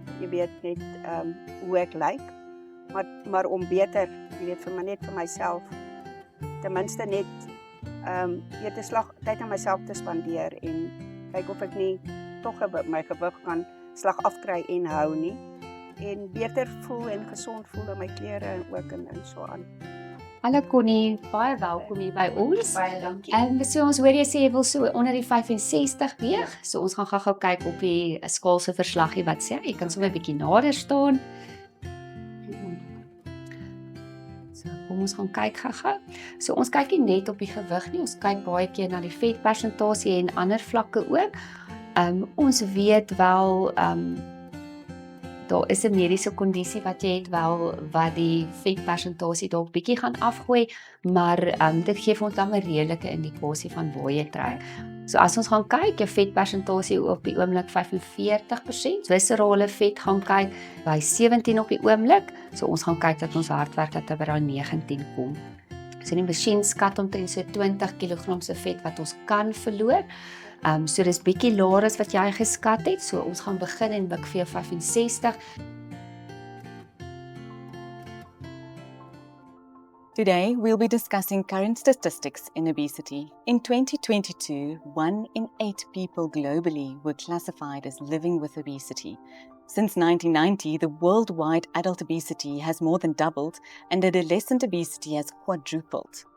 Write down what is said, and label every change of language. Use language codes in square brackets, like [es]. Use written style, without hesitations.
[af] Jy weet net hoe ek lyk, maar om beter, jy weet net vir myself, ten minste net weet 'n slag tyd aan myself te spandeer en kyk of ek nie tog my gewig kan slag afkry en hou nie. En beter voel en gesond voel in my klere en ook en so aan. Hallo Connie, baie welkom hier by ons. Baie dankie. En so ons hoor jy sê jy wil so onder die 65 weeg. So ons gaan gou-gou kyk op die skaal se verslaggie wat sê. Jy kan sommer 'n bietjie nader staan. So kom ons gaan kyk gou-gou. So ons kyk nie net op die gewig nie, ons kyk baie keer na die vetpersentasie en ander vlakke ook. Ons weet wel daar is 'n mediese kondisie wat jy het wel wat die vetpersentasie dalk bietjie gaan afgooi, maar dit gee vir ons dan 'n redelike indikasie van waar jy trek. So as ons gaan kyk, jou vetpersentasie op die oomblik 45%, viscerale vet gaan kyk by 17 op die oomblik. So ons gaan kyk dat ons hardwerk dat by daai 19 kom. So die masjien skat omtrent so 20 kg se vet wat ons kan verloor. So dis bietjie laer as wat jy geskat het. So ons gaan begin en buik vir jou 65. [en] Today, we'll be discussing current statistics in obesity. In 2022, 1 in 8 people globally were classified as living with obesity. Since 1990, the worldwide adult obesity has more than doubled and adolescent obesity has quadrupled.